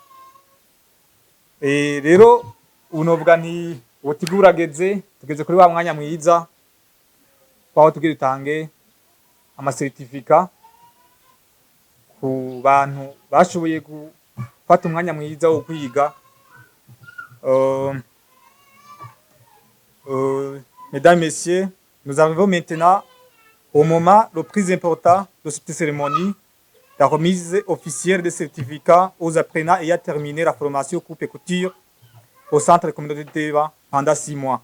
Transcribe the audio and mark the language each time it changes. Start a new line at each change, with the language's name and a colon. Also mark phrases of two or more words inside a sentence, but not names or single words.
Rundi: Rero unovuga nti ubutigurageze tugeze kuri wa mwanya mwiza kwaho tugira dutange amasertifika ku bantu bashoboye gufata umwanya mwiza wo kwiga.
French: Mesdames, Messieurs, nous arrivons maintenant au moment le plus important de cette cérémonie, la remise officielle des certificats aux apprenants ayant terminé la formation coupe et couture au centre de communauté de Teva pendant 6 mois.